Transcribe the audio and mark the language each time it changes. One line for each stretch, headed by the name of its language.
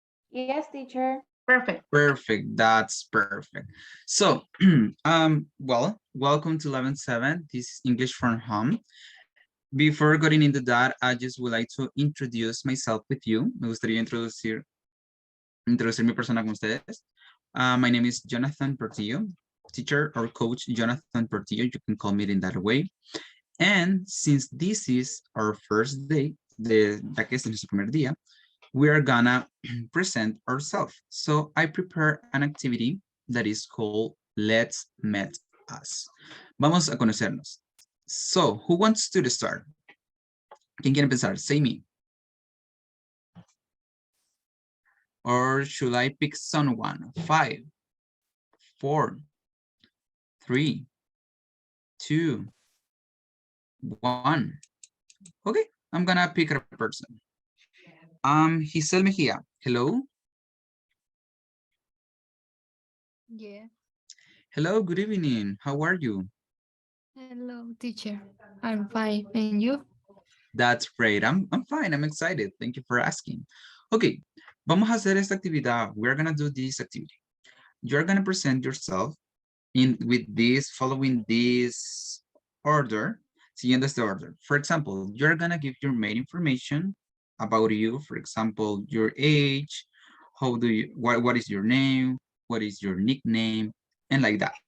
English: Yes, teacher. Perfect. Perfect, that's perfect. So, well, welcome to 11-7. This is English from home. Before getting into that, I just would like to introduce myself with you.
Spanish: Me gustaría introducir mi persona con ustedes.
English: My name is Jonathan Portillo, teacher or coach Jonathan Portillo. You can call me in that way. And since this is our first day,
Spanish: ya que este es nuestro primer día,
English: we are gonna present ourselves. So I prepare an activity that is called Let's Meet Us.
Spanish: Vamos a conocernos.
English: So who wants to start?
Spanish: ¿Quién quiere empezar?
English: Say me. Or should I pick someone? 5, 4, 3, 2, 1. Okay, I'm gonna pick a person. Giselle Mejia, hello. Yeah. Hello, good evening. How are you? Hello, teacher. I'm fine. And you? That's great. I'm fine. I'm excited. Thank you for asking.
Spanish: Okay, vamos a hacer esta actividad.
English: We're gonna do this activity. You're gonna present yourself with this, following this order,
Spanish: siguiendo este order.
English: For example, you're gonna give your main information about you. For example, your age, what is your name, what is your nickname, and like that.